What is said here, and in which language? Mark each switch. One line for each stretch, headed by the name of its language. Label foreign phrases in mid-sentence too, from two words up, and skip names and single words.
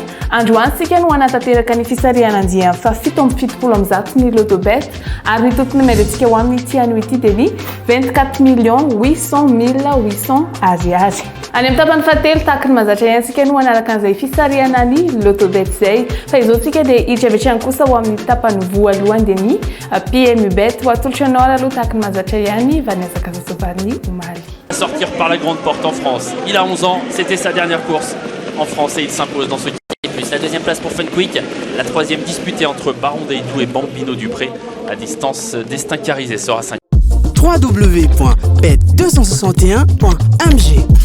Malagasy: Androany sika no anatanteraka ny fisariana andiany fa fito amby fitopolo amby zato ny lotobet ary ny toto numéro tsika ho amin'ny ity anio ity dia ny 24,800,800 ariary. Any amin'ny tapany fahatelo tahaka ny mahazatra ihany no anaraka an'izay fisariana ny lotobet zay. Fa izao tsika dia hiditra avy hatrany kosa ho amin'ny tapany voalohany dia ny PMU bet ho atolotra anao ary aloha tahaka ny mahazatra ihany Vanessa Kazasovarny omaly.
French: Sortir par la grande porte en France. Il a 11 ans, c'était sa dernière course en France et il s'impose dans ce plus. La deuxième place pour Fun Quick, la troisième disputée entre Baron Deitou et Bambino Dupré. À distance, Destin Carizé sera 5. www.bet261.mg.